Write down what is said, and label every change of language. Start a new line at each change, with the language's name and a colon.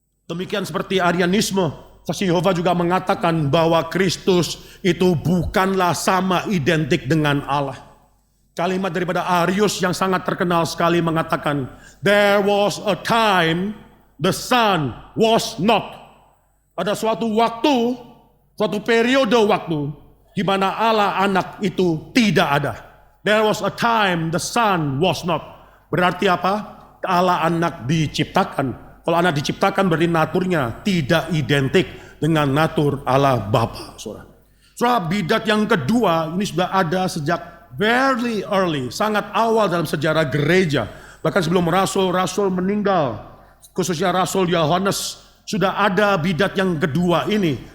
Indonesian: Demikian seperti Arianisme, Saksi Yehova juga mengatakan bahwa Kristus itu bukanlah sama identik dengan Allah. Kalimat daripada Arius yang sangat terkenal sekali mengatakan,
English: there was a time the Son was not.
Indonesian: Pada suatu waktu, suatu periode waktu, di mana Allah anak itu tidak ada.
English: There was a time the Son was not.
Indonesian: Berarti apa? Allah anak diciptakan. Kalau anak diciptakan berarti naturnya tidak identik dengan natur Allah Bapa. Saudara, bidat yang kedua ini sudah ada sejak
English: very early,
Indonesian: sangat awal dalam sejarah gereja. Bahkan sebelum rasul-rasul meninggal, khususnya Rasul Yohanes, sudah ada bidat yang kedua ini.